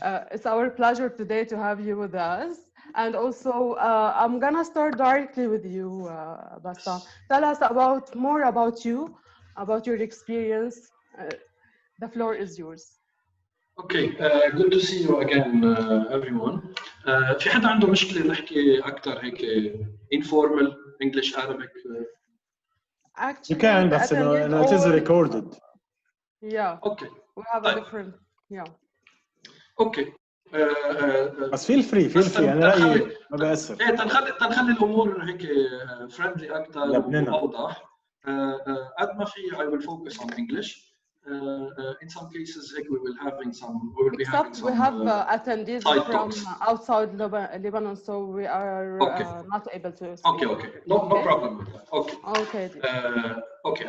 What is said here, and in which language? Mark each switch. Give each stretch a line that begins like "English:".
English: It's our pleasure today to have you with us. And also, I'm gonna start directly with you, Bassam. Tell us more about you, about your experience. The floor is yours. Okay, good to see you again, everyone.
Arabic: في حدا عنده مشكلة نحكي أكثر هيك
English: informal English Arabic? Actually, you can, but it is recorded. Yeah. Okay. We have a different. Yeah. Okay.
Arabic: بس
English: feel free
Arabic: أنا رأيي ما بأثر. إيه تنخلي الأمور هيك friendly أكثر وأوضح. قد ما في
English: I will focus on English. In some cases, we will be having some. We have attendees from outside Lebanon, so we are not able to speak. Okay. No problem with that. Okay. Okay.